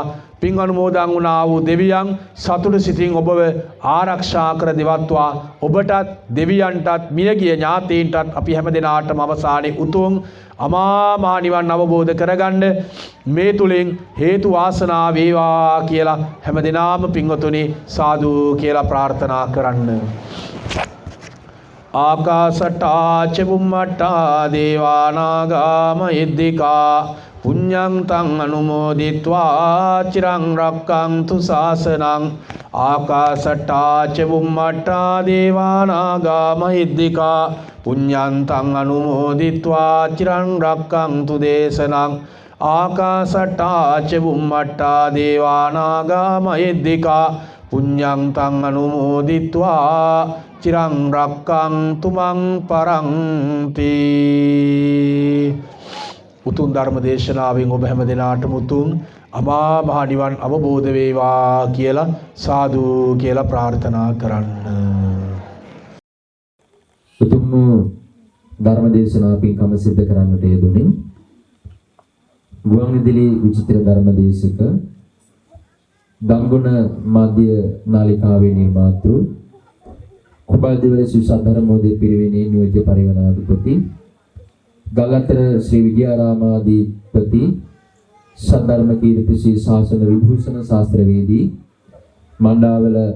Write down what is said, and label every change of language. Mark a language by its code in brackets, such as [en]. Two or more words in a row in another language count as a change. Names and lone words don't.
[si] පින් අනුමෝදන් වුණා වූ දෙවියන් සතුට සිතින් ඔබව ආරක්ෂා කර දෙවත්වා. ඔබටත් දෙවියන්ටත් මියගිය ඥාතීන්ටත් අපි හැමදෙනාටම අවසානයේ උතුම් අමා මහ නිවන් අවබෝධ කරගන්න මේ තුලින් හේතු වාසනා වේවා කියලා හැමදෙනාම පින්වතුනි සාදු කියලා ප්‍රාර්ථනා කරන්න. [pi] ආකාසට්ටා චුම්මට්ටා දේවානාගා මහිද්దికා පුඤ්ඤං තං අනුමෝදිත්වා චිරං රක්ඛන්තු ශාසනං. ආකාසට්ටා චුම්මට්ටා දේවානාගා මහිද්దికා පුඤ්ඤං තං අනුමෝදිත්වා චිරං රක්ඛන්තු දේශනං. ආකාසට්ටා චුම්මට්ටා දේවානාගා මහිද්దికා පුඤ්ඤං තං අනුමෝදිත්වා චිරං රක්ඛන්තු මං පරන්ති. [si] උතුම් ධර්ම දේශනාවෙන් ඔබ හැම දිනාටම උතුම් අමා මහ නිවන් අවබෝධ වේවා කියලා සාදු කියලා ප්‍රාර්ථනා කරන්න. උතුම් ධර්ම දේශනාව පින්කම සිද්ධ කරන්නට යෙදුනේ ගුවන්විදුලි විචිත්‍ර ධර්ම දේශක දම්ගුණ මාධ්‍ය නාලිකාවේ නිර්මාතෘ කුබල්දිවල ශ්‍රී සද්ධර්මෝදය පිරිවෙනේ නියෝජ්‍ය පරිවර්තනාධිපති ගල්අතර ශ්‍රී විද්‍යාරාමාධිපති සද්ධර්ම කීර්ති ශ්‍රී ශාසන විභූෂණ ශාස්ත්‍රවේදී මණ්ඩාවල